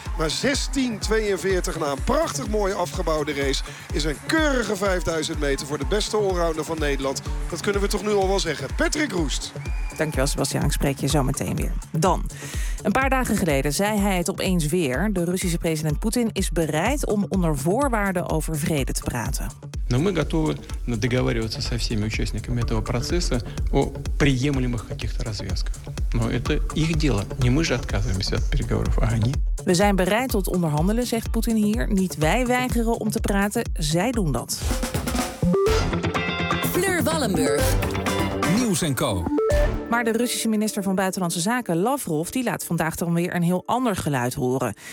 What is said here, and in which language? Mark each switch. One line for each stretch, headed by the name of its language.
Dutch: Maar 16:42 na een prachtig mooi afgebouwde race is een keurige 5000 meter voor de beste allrounder van Nederland. Dat kunnen we toch nu al wel zeggen. Patrick Roest. Dankjewel, Sebastian. Ik spreek je zo meteen weer. Dan. Een paar dagen geleden zei hij het opeens weer. De Russische president Poetin is bereid om onder voorwaarden over vrede te praten.
Russian: Но мы готовы договариваться со всеми участниками этого процесса о приемлемых каких-то развязках. Но это их дело. Не мы же отказываемся от переговоров, а они.
Dutch: We zijn bereid tot onderhandelen, zegt Poetin hier. Niet wij weigeren om te praten, zij doen dat. Fleur Wallenburg. Nieuws & Co. Maar de Russische minister van Buitenlandse Zaken, Lavrov, die laat vandaag dan weer een heel ander geluid horen.